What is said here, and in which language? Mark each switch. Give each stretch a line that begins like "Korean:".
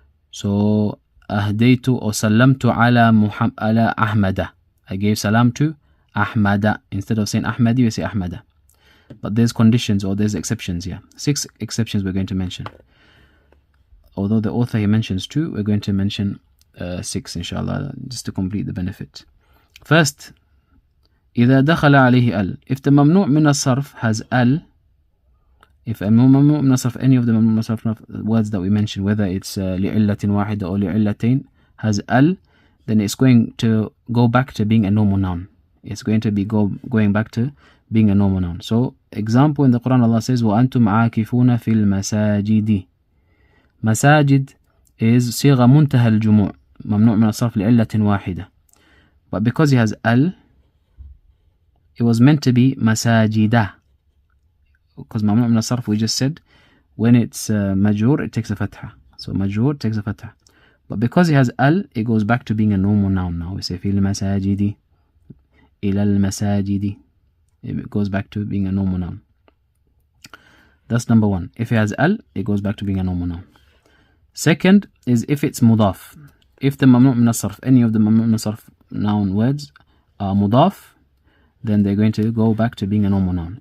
English: So, ahdaytu or sallamtu ala ahmada. I gave salam to ahmada. Instead of saying ahmadi, we say ahmada. But there's conditions or there's exceptions here. 6 exceptions we're going to mention. Although the author he mentions 2, we're going to mention 6 inshallah, just to complete the benefit.
Arabic: First, إذا دخل عليه al.
English: If the mamnu' min as-sarf has al, if a mamnu' min as-sarf, any of the mamnu' min as-sarf words that we mentioned, whether it's li'illatin wahida or li'illatain, has al, then it's going to go back to being a normal noun. It's going to be going back to being a normal noun. So, example in the Quran, Allah says,
Arabic: وَأَنْتُمْ عَاكِفُونَ فِي الْمَسَاجِدِ. Masajid is صيغة منتهى الجموع, ممنوع من الصرف لعلة واحدة.
English: But because it has al, it was meant to be masajida. Because ممنوع من الصرف, we just said, when it's majroor, it takes a fatha. So majroor takes a fatha. But because it has al, it goes back to being a normal noun now. We say
Arabic: في المساجد, إلى المساجد.
English: It goes back to being a normal noun. That's number one. If it has al, it goes back to being a normal noun. Second is if it's mudaf. If the mamnu' min as-sarf, any of the mamnu' min as-sarf noun words are mudaf, then they're going to go back to being a normal noun.